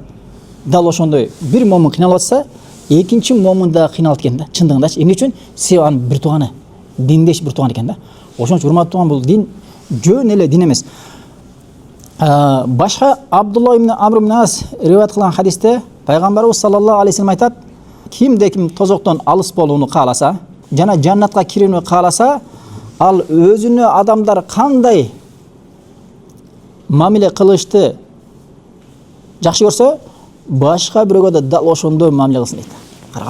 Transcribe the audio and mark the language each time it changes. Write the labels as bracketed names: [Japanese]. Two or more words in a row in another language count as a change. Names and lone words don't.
[Kyrgyz] Дал ошондой бир момун кыйналып атса, экинчи момун да кыйналат экен да. Чындыгындачы эмне үчүн? Себеби анын бир тууганы, диндеш бир тууган экен да. Ошон үчүн урматтуу туган, бул дин жөн эле дин эмес. Башка Абдулла ибн Амр ибн Ас риwayat кылган хадисте пайгамбарыбыз [Arabic] صلى الله عليه وسلم [Kyrgyz] айтат, кимде ким тозоктон алыс болууну кааласа, жана жаннатка кирүүнү кааласа, ал өзүнө адамдар кандай мамиле кылышты жакшы көрсө, башка бирөөгө да дал ошондой мамиле кылсын дейт. Карагыла.